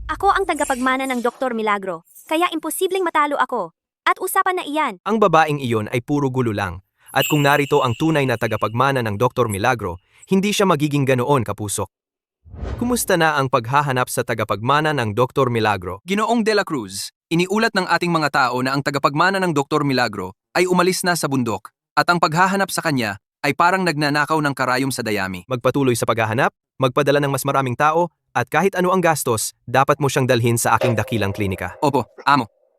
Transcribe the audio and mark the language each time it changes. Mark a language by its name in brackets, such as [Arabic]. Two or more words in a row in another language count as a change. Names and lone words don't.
[Filipino] Ako ang tagapagmana ng Dr. Milagro, kaya imposibleng matalo ako. At usapan na iyan. Ang babaeng iyon ay puro gulo lang. At kung narito ang tunay na tagapagmana ng Dr. Milagro, hindi siya magiging ganoon kapusok. Kumusta na ang paghahanap sa tagapagmana ng Dr. Milagro? Ginoong de la Cruz, iniulat ng ating mga tao na ang tagapagmana ng Dr. Milagro ay umalis na sa bundok at ang paghahanap sa kanya ay parang nagnanakaw ng karayom sa dayami. Magpatuloy sa paghahanap, magpadala ng mas maraming tao, at kahit ano ang gastos, dapat mo siyang dalhin sa aking dakilang klinika. Opo, amo.